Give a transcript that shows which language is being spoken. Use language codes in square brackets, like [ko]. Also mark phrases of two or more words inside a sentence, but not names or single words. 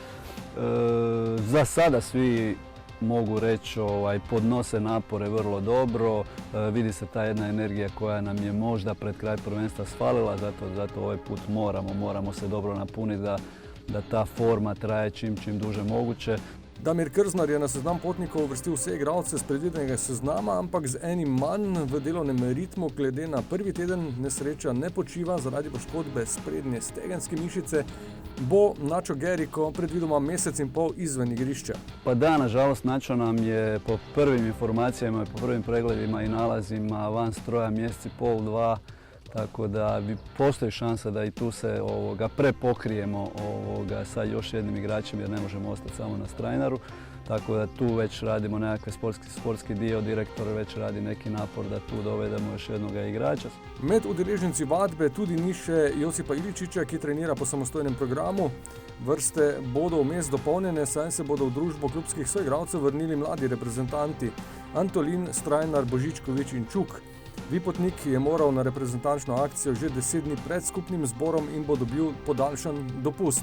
[hr] Za sada svi mogu reći podnose napore vrlo dobro, vidi se ta jedna energija koja nam je možda pred kraj prvenstva sfalila, zato ovaj put moramo se dobro napuniti da ta forma traje čim duže moguće. [sl] Damir Krznar je na seznam potnikov uvrstil vse igralce s predvidenega seznama, ampak z enim manj v delovnem ritmu glede na prvi teden nesreča ne počiva zaradi poškodbe sprednje stegenske mišice, bo Nacho Geriko predvidoma mesec in pol izven igrišča. [hr] Pa da, nažalost, Nacho nam je po prvim informacijama, po prvim pregledima i nalazima van stroja mjesec i pol, 2, tako da postoji šansa da i tu se prepokrijemo sa još jednim igračem jer ne možemo ostati samo na Strajnaru. Tako da tu već radimo nekakve sportski dio, direktor već radi neki napor da tu dovedemo još jednog igrača. [sl] Med udeleženci vadbe tudi ni še Josipa Iličiča, ki trenira po samostojnem programu. Vrste bodo vmes dopolnjene, saj se bodo v družbo klubskih soigralcev vrnili mladi reprezentanti Antolin, Strajnar, Božičkovič in Čuk. Vipotnik je moral na reprezentančno akcijo že 10 dni pred skupnim zborom in bo dobil podaljšan dopust.